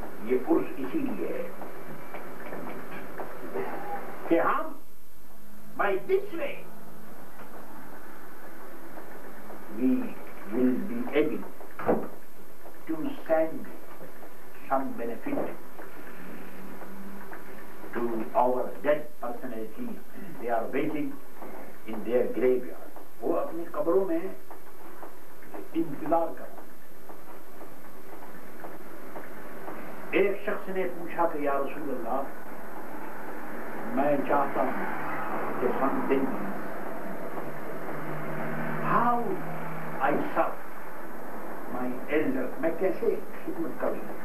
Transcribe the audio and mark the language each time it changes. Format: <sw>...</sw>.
<ur>یہ عرس اسی لیے ہے کہ ہم</ur> <en>by this way we will be able to send some benefit to our dead personalities. They are waiting in their graveyard.</en> <ur>وہ اپنی قبروں میں انتظار کر. ایک شخص نے پوچھا کہ یا رسول اللہ, میں چاہتا ہوں کہ</ur> <en>some day how I serve my elder,</en> <ur>میں کیسے خدمت کروں.</ur>